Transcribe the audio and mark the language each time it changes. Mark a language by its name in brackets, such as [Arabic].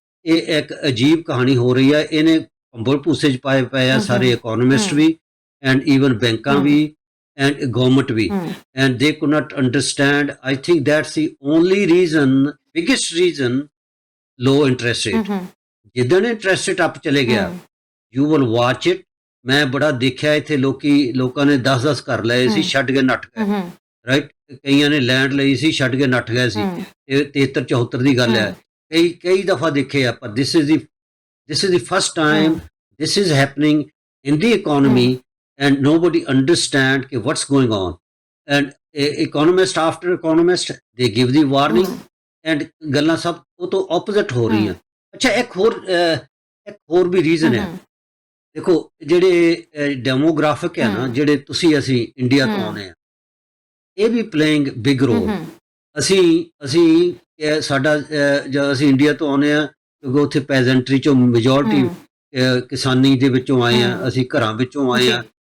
[Punjabi] ਇਹ ਇੱਕ ਅਜੀਬ ਕਹਾਣੀ ਹੋ ਰਹੀ ਹੈ। ਇਹਨੇ ਭੰਬਲ ਭੂਸੇ 'ਚ ਪਾਏ ਪਏ ਆ ਸਾਰੇ ਇਕੋਨੋਮਿਸਟ ਵੀ and even banks we and government we, [English] and they could not understand. I think that's the only reason, biggest reason, low interest rate. [Punjabi] ਜਿੱਦਣ ਇੰਟਰਸਟ ਰੇਟ ਅਪ ਚਲੇ ਗਿਆ, [English] you will watch it. [Punjabi] ਮੈਂ ਬੜਾ ਦੇਖਿਆ ਇੱਥੇ ਲੋਕਾਂ ਨੇ 10-10 ਘਰ ਲਏ ਸੀ, ਛੱਡ ਕੇ ਨੱਠ ਗਏ, ਰਾਈਟ। ਕਈਆਂ ਨੇ ਲੈਂਡ ਲਈ ਸੀ, ਛੱਡ ਕੇ ਨੱਠ ਗਏ ਸੀ। ਇਹ 73-74 ਦੀ ਗੱਲ ਹੈ। ਕਈ ਦਫਾ ਦੇਖੇ ਆ, ਪਰ [English] this is the first time this is happening in the economy. And nobody understand what's going on. And economist after economist, they give the warning. And [Punjabi] ਗੱਲਾਂ ਸਭ ਉਹ ਤੋਂ opposite ਹੋ ਰਹੀਆਂ। ਅੱਛਾ, ਇੱਕ ਹੋਰ ਵੀ ਰੀਜ਼ਨ ਹੈ। ਦੇਖੋ, ਜਿਹੜੇ ਡੈਮੋਗ੍ਰਾਫਿਕ ਹੈ ਨਾ, ਜਿਹੜੇ ਅਸੀਂ ਇੰਡੀਆ ਤੋਂ ਆਉਂਦੇ ਆ, ਇਹ ਵੀ [English] Playing big role. [Punjabi] ਅਸੀਂ ਸਾਡਾ ਜਦ ਅਸੀਂ ਇੰਡੀਆ ਤੋਂ ਆਉਂਦੇ ਆ, ਕਿਉਂਕਿ ਉੱਥੇ ਪੈਜ਼ੈਂਟਰੀ ਚੋਂ ਮੈਜੋਰਿਟੀ ਕਿਸਾਨੀ ਦੇ ਵਿੱਚੋਂ ਆਏ ਆ, ਅਸੀਂ ਘਰਾਂ ਵਿੱਚੋਂ ਆਏ ਆ।